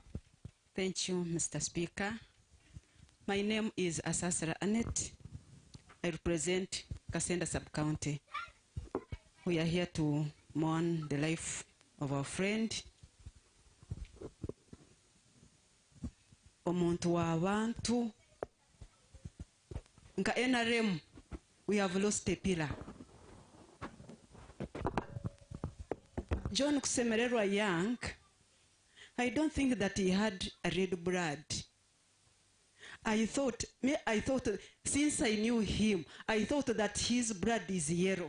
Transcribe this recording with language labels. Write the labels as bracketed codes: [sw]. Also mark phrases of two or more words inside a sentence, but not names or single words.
[en] Thank you, Mr. Speaker. My name is Asasra Annette. I represent Kasenda Sub-County. We are here to mourn the life of our friend. [nyn] Omuntu w'abantu. Nka NRM, [en] we have lost a pillar. John Kusemererwa Young, I don't think that he had a red blood. I thought, since I knew him, I thought that his blood is yellow.